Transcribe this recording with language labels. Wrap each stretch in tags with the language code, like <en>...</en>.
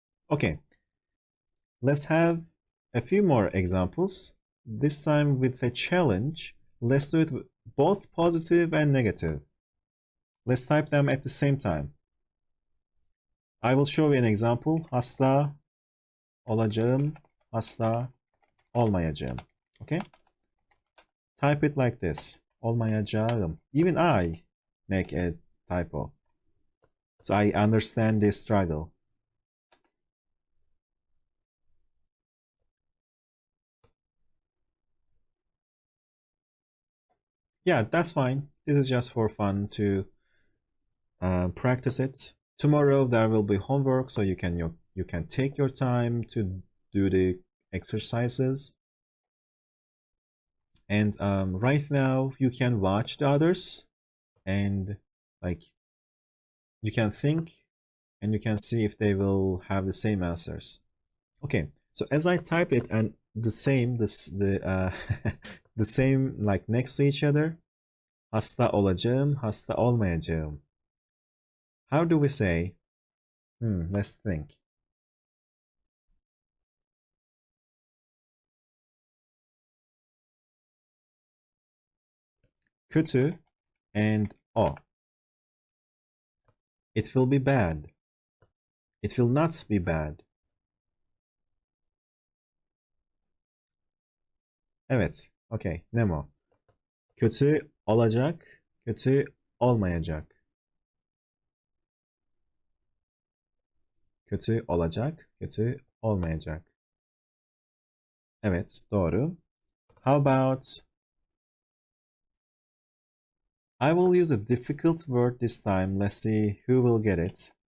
<en>Okay, let's have a few more examples. This time with a challenge. Let's do it with both positive and negative. Let's type them at the same time. I will show you an example.</en> <tr>Hasta olacağım, hasta olmayacağım.</tr> <en>Okay? Type it like this. Olmayacağım. Even I make a typo. So I understand this struggle. Yeah, that's fine. This is just for fun to practice it. Tomorrow there will be homework, so you can take your time to do the exercises. And right now you can watch the others, and like you can think, and you can see if they will have the same answers. Okay, so as I type it and the same, the same like next to each other.</en> <tr>Hasta olacağım, hasta olmayacağım.</tr> <en>How do we say? Let's think.</en> <tr>Kötü and o.</tr> <en>It will be bad. It will not be bad.</en> <tr>Evet.</tr> <en>Okay. Nemo.</en> <tr>Kötü olacak, kötü olmayacak. Kötü olacak, kötü olmayacak. Evet, doğru.</tr> <en>How about I will use a difficult word this time. Let's see who will get it.</en>